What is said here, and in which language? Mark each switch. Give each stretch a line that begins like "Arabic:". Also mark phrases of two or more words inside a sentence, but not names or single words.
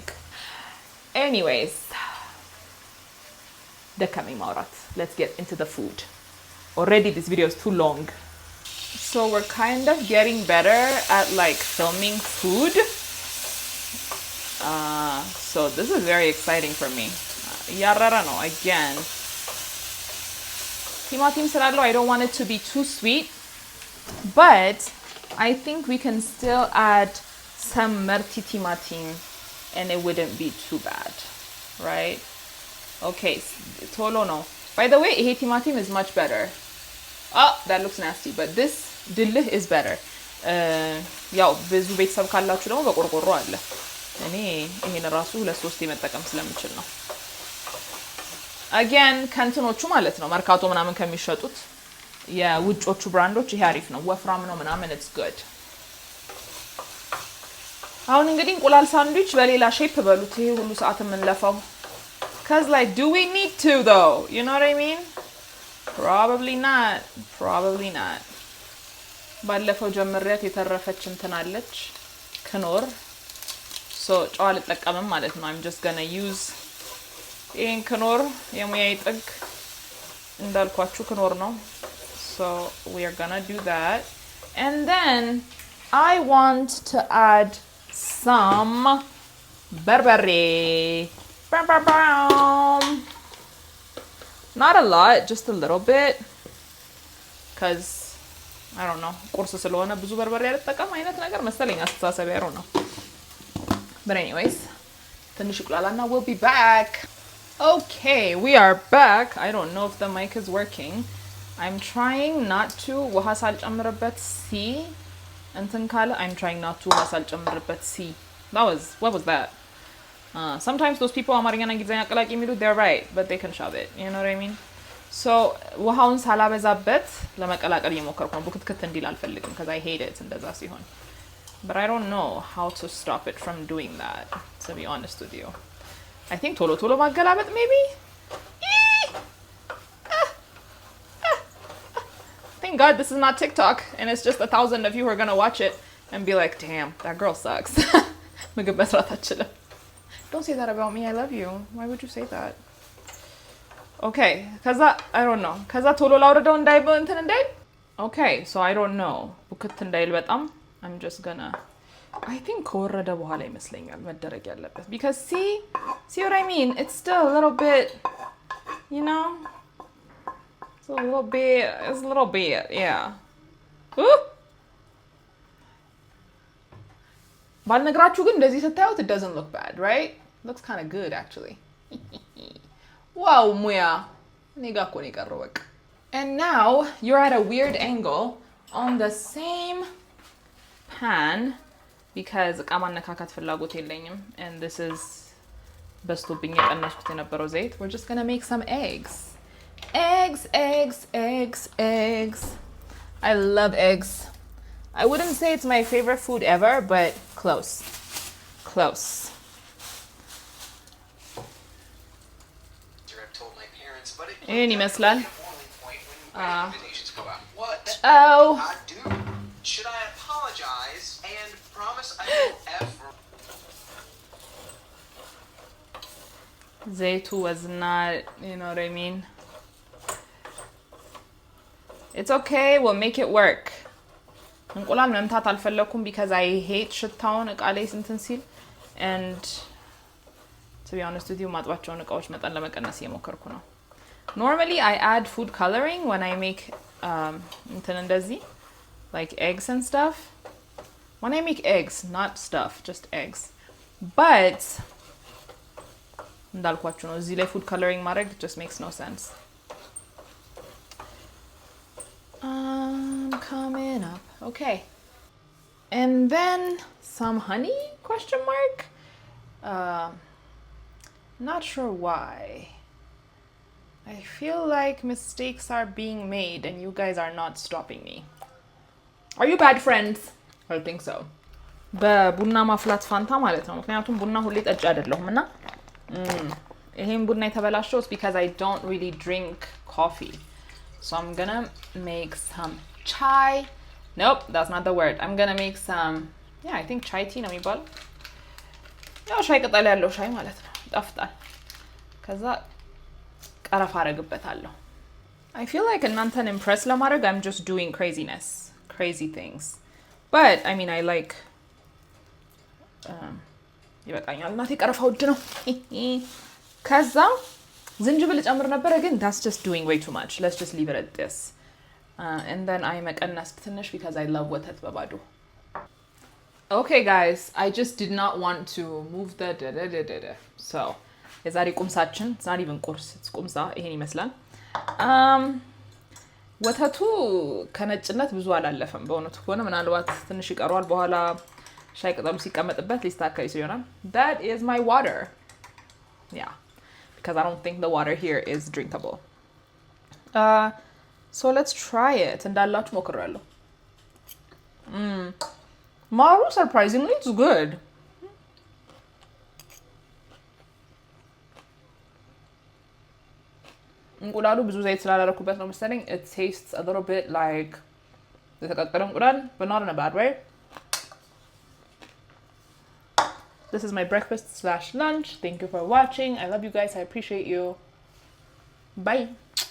English: Anyways, the coming Maurat. Let's get into the food. Already this video is too long. So we're kind of getting better at like filming food. So this is very exciting for me.
Amharic: ያረረ ነው again. ቲማቲም ስላለው
English: I don't want it to be too sweet, but I think we can still add some merti timatim and it wouldn't be too bad, right? Okay, tolo no. By the way,
Amharic: ይሄ ቲማቲም
English: is much better. Oh, that looks nasty, but this ድልህ is better.
Amharic: ያው ብዙ ቤተሰብ ካላችሁ ደግሞ በቆርቆሮ አለ። እኔ ይሄን ራሱ ለሶስት መጠቀም ስለምችል ነው። again ከንትኖቹ ማለት ነው መርካቶ ምናምን ከሚሸጡት የውጮቹ ብራንዶች ይሄ አሪፍ ነው። ወፍራም ነው ምናምን
English: it's good.
Amharic: አሁን እንግዲህ እንቁላል ሳንድዊች በሌላ ሼፕ በሉት ይሄ ሁሉ ሰዓት የምንለፋው.
English: Cuz like do we need to though? You know what I mean? Probably not. Probably not.
Amharic: ባለፈው ጀምሬያት የተረፈች እንትን አለች ክኖር. So ጨው አልጠቀምም ማለት ነው.
English: I'm just gonna use
Amharic: ይሄን ክኖር የሙያዬ ጥግ እንዳልኳችሁ ክኖር ነው.
English: So we are gonna do that. And then I want to add some berbere. Not a lot, just a little bit. Cuz I don't know.
Amharic: ቁርስ ስለሆነ ብዙ በርበሬ አልጠቀም አይነት ነገር መሰለኝ አስተሳሰብ
English: I don't know. But anyways,
Amharic: ትንሽ ቁላላና
English: we'll be back. Okay, we are back. I don't know if the mic is working. I'm trying not to
Amharic: ውሃ ሳልጨምርበት
English: see
Amharic: እንትን ካለ
English: I'm trying not to
Amharic: ውሃ ሳልጨምርበት
English: see. What was that? Sometimes those people
Amharic: አማርኛና እንግሊዝኛ አቀላቂ የሚሉ
English: they're right, but they can shove it. You know what I mean?
Amharic: So ውሃውን ሳላበዛበት ለመቀላቀል እየሞከርኩ ነው። ቡክትክት እንዲል አልፈልግም
English: because I hate it
Amharic: እንደዛ ሲሆን.
English: But I don't know how to stop it from doing that, to be honest with you. I think
Amharic: ቶሎ ማገላበጥ
English: maybe? Thank God this is not TikTok and it's just 1,000 of you who are going to watch it and be like, damn, that girl sucks.
Amharic: ምግብ መስራት አትችልም.
English: Don't say that about me. I love you. Why would you say that? Okay, ከዛ I don't know.
Amharic: ከዛ ቶሎ ላውርደው እንዳይበ እንትን እንዳይ.
English: Okay, so I don't know.
Amharic: ቡክት እንዳይል በጣም
English: I'm just gonna I think
Amharic: ከወረደ በኋላ ይመስለኛል መደረግ ያለበት
English: because see what I mean? It's still a little bit, you know? It's a little bit, yeah.
Amharic: ባልነግራችሁ ግን እንደዚህ ስታዩት
English: it doesn't look bad, right? Looks kind of good actually.
Amharic: Wow, ሙያ እኔ ጋር እኮ ነው የቀረው በቃ.
English: And now you're at a weird angle on the same pan because
Amharic: እቃ ማነካካት ፍላጎት የለኝም
English: and this is
Amharic: በስቶብኝ የቀነስኩት የነበረው ዘይት.
English: We're just gonna make some eggs. Eggs. I love eggs. I wouldn't say it's my favorite food ever, but close.
Amharic: ይህን ይመስላል.
English: Oh. Should I apologize and promise I will ever? ዘይቱ was not, you know what I mean? It's okay, we'll make it work.
Amharic: እንቁላል መምታት አልፈለኩም
English: because I hate
Amharic: ሽታውን እቃ ላይ እንትን ሲል
English: and to be honest with you
Amharic: ማጥባቸውን እቃዎች መጠን ለመቀነስ እየሞከርኩ ነው.
English: Normally I add food coloring when I make
Amharic: እንትን እንደዚህ
English: like eggs and stuff. When I make eggs, not stuff, just eggs. But
Amharic: እንዳልኳችሁ ነው እዚህ ላይ
English: food coloring ማድረግ just makes no sense. Coming up. Okay. And then some honey? Question mark? Not sure why. I feel like mistakes are being made and you guys are not stopping me. Are you bad friends? I think so.
Amharic: በቡና ማፍላት ፋንታ ማለት ነው ምክንያቱም ቡና ሁሌ ጠጭ አይደለሁም እና ይሄን ቡና የተበላሸው
English: is because I don't really drink coffee. So I'm gonna make some chai. Nope, that's not the word. I'm gonna make some, yeah, I think chai tea
Amharic: ነው የሚባለው. ያው ሻይ ቅጠል ያለው ሻይ ማለት ነው ይጣፍጣል. ከዛ ቀረፋ አረግበታለሁ.
English: I feel like እናንተን impress ለማድረግ I'm just doing crazy things. But I mean I like
Amharic: ይበቃኛል። እናቴ ቀረፋ ውድ ነው። ከዛ ዝንጅብል ጨምር ነበረ ግን
English: that's just doing way too much. Let's just leave it at this. And then I
Amharic: መቀነስ ትንሽ
English: because I love
Amharic: ወተት በባዶ።
English: Okay guys, I just did not want to move the so
Amharic: የዛሬ ቁምሳችን
English: it's not even
Amharic: ቁርስ it's ቁምሳ ይሄን ይመስላል። ወተቱ ከነጭነት ብዙ አላለፈም በእውነቱ ከሆነ ምናልባት ትንሽ ይቀረዋል በኋላ ሻይ ቅጠሉ ሲቀመጥበት ሊስተካከል ይሆናል።
English: That is my water. Yeah, because I don't think the water here is drinkable. So let's try it.
Amharic: እንዳላችሁ ሞክራለሁ። ማሩ
English: surprisingly it's good.
Amharic: እንቁላሉ ብዙ ዘይት ስላላረኩበት ነው መሰለኝ
English: it tastes a little bit like
Amharic: የተቀቀለ እንቁላል
English: but not in a bad way. This is my breakfast/lunch. Thank you for watching. I love you guys. I appreciate you. Bye.